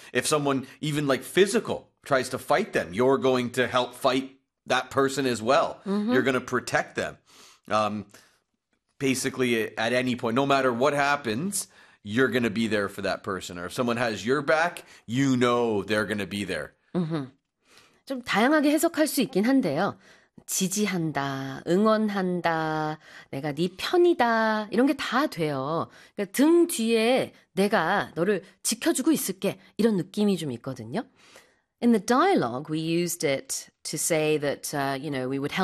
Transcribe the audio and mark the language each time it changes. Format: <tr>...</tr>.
<en>If someone, even like physical, tries to fight them, you're going to help fight that person as well. You're going to protect them. Basically, at any point, no matter what happens, you're going to be there for that person. Or if someone has your back, you know they're going to be there. Mm-hmm.</en> <ko>좀 다양하게 해석할 수 있긴 한데요. 지지한다, 응원한다, 내가 네 편이다 이런 게 다 돼요. 그러니까 등 뒤에 내가 너를 지켜주고 있을게 이런 느낌이 좀 있거든요.</ko> <en>In the dialogue, we used it to say that, you know, we would help.</en>